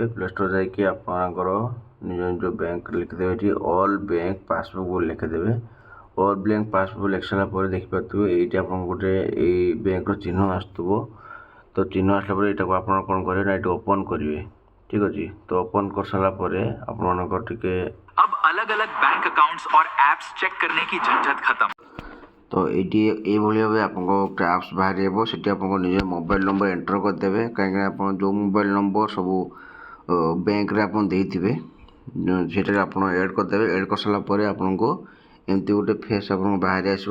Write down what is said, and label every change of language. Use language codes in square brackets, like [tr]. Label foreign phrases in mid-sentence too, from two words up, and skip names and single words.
[en] play store [or] ଯାଇକି ଆପଣଙ୍କର ନିଜ ନିଜ ବ୍ୟାଙ୍କ ଲେଖିଦେବେ, ଏଠି ଅଲ୍ ବ୍ୟାଙ୍କ ପାସବୁକ୍ ବୋଲି ଲେଖିଦେବେ। ଅଲ୍ ବ୍ୟାଙ୍କ ପାସବୁକ୍ ଲେଖି ସାରିଲା ପରେ ଦେଖିପାରୁଥିବେ ଏଇଠି ଆପଣଙ୍କୁ ଗୋଟେ ଏଇ ବ୍ୟାଙ୍କର ଚିହ୍ନ ଆସୁଥିବ। ତ ଚିହ୍ନ ଆସିଲା ପରେ ଏଇଟାକୁ ଆପଣ କ'ଣ କରିବେ ନା ଏଇଠି ଓପନ୍ କରିବେ। ଠିକ୍ ଅଛି। ତ ଓପନ୍ କରିସାରିଲା ପରେ ଆପଣଙ୍କର ଟିକେ [hi] अब अलग अलग [en] bank accounts [hi] और एप्स चेक करने की झंझट खत्म। [or] ତ ଏଇଠି ଏଇଭଳି ଭାବେ ଆପଣଙ୍କ ଗୋଟେ ଆପ୍ସ ବାହାରିବ। ସେଠି ଆପଣଙ୍କ ନିଜ [en] mobile number [or] ଏଣ୍ଟର କରିଦେବେ, କାହିଁକିନା ଆପଣ ଯେଉଁ [en] mobile number [or] ସବୁ ବ୍ୟାଙ୍କରେ ଆପଣ ଦେଇଥିବେ ସେଠାରେ ଆପଣ ଏଡ଼୍ କରିଦେବେ। ଏଡ଼୍ କରିସାରିଲା ପରେ ଆପଣଙ୍କୁ ଏମିତି ଗୋଟେ ଫେସ୍ ଆପଣଙ୍କୁ ବାହାରି ଆସିବ।